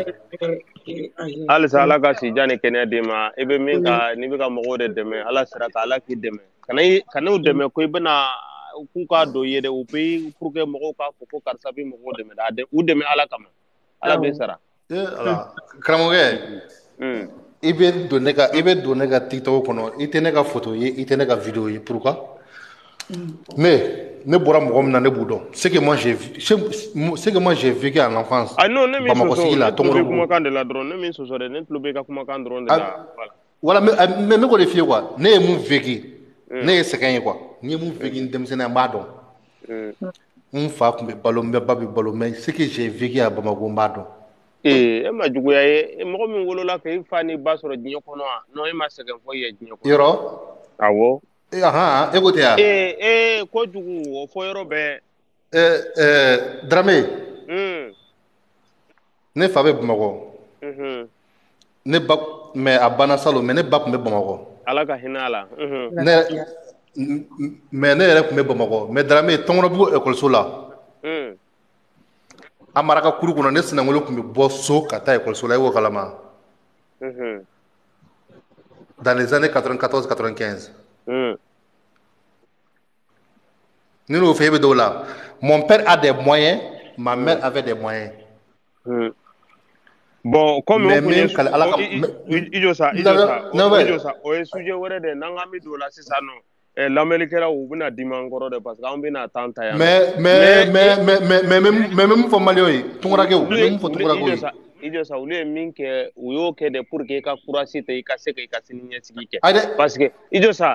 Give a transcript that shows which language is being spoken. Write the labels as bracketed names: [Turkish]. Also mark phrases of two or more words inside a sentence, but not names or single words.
[Bambara] halisa ala ka si jan ni kɛnɛya d'e ma i bɛ min ka n'i bɛ ka mɔgɔw de dɛmɛ ala sera ka ala k'i dɛmɛ ka n'u dɛmɛ ko i bɛna k'u k'a dɔn i ye dɛ u bɛ [French] pour que [Bambara] mɔgɔw k'a fɔ ko karisa bɛ mɔgɔw dɛmɛ u dɛmɛ ala kama ala bɛ sara karamɔgɔkɛ i bɛ don ne ka TikTok kɔnɔ i tɛ ne ka photo ye i tɛ ne ka vidéo ye pourquoi ne bɔra mɔgɔ min na ne b'u dɔn [French] ce que moi j'ai vécu en enfance [Bambara] Bamakɔ sigi la Tɔngɔrɔ kumakan de la dɔrɔn ne min sɔsɔ dɛ ne tulo bɛ ka kumakan dɔrɔn de la voilà mais ne k'o de f'i ye quoi ne ye mun vécu ne ye sɛgɛn ye quoi n ye mun vécu n denmisɛnninya n b'a dɔn n fa tun bɛ balo n bɛ ba bɛ balo [French] mais ce que j'ai vécu à [Bambara] Bamakɔ n b'a dɔn e ma juguya ye mɔgɔ min wolola k'e fa ni ba sɔrɔ diɲɛ kɔnɔ wa non e ma sɛgɛn foyi ye diɲɛ kɔnɔ yɔrɔ awɔ e ko tɛ yan kojugu o fɔ yɔrɔ bɛɛ Dramé ne fa bɛ Bamakɔ ne ba mais a banna salon mais ne ba tun bɛ Bamakɔ ala ka hinɛ a la mais ne yɛrɛ tun bɛ Bamakɔ mais Dramé Tɔngɔnɔbugu ekɔliso la a maraka kuru kɔnɔ ne sinankolo tun bɛ bɔ so ka taa ekɔliso la e y'o kalama [French] dans les années 94-95 [Bambara] ni n'o fɛ e bɛ dɔw la [French] mon père a des moyens ma mère avait des moyens. Bon, comme mais même quand ala [Bambara] ijo sa o est sujet wɛrɛ de n'an ka mi don la sisan nɔ lamɛnnikɛlaw u bɛna dimi kɔrɔ de [French] parce que [Bambara] an bɛna temps ta yan [French] mais même [Bambara] fɔ maliyɛnw ye tunkarakɛw même fɔ tunkarakɛw ye ijo sa olu ye min kɛ u y'o kɛ de [French] pour que [Bambara] i ka courage ta i ka se ka i ka sini ɲɛsigi kɛ [French] parce que [Bambara] ijo sa